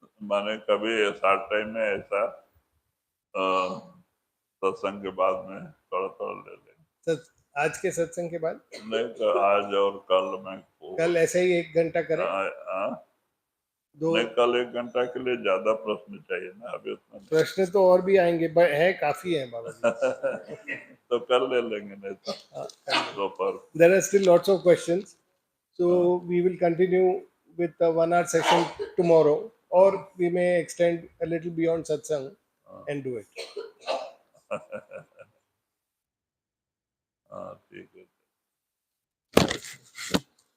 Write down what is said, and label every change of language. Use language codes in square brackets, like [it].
[hi] माने कभी short time में ऐसा सत्संग के बाद में थोड़ा थोड़ा ले लेंगे। आज के सत्संग के बाद नहीं तो आज और कल मैं कल ऐसे ही 1 घंटा करें। नहीं, कल 1 घंटा के लिए ज्यादा प्रश्न चाहिए ना, अभी उतना प्रश्न तो और भी आएंगे, है काफी है बाबा जी तो कल ले लेंगे, नहीं तो पर [en] there are still lots of questions, so we will continue with the 1 hour session tomorrow, or we may extend a little beyond satsang and do it. [hi] हाँ ठीक है, क्योंकि दूसरा टाइम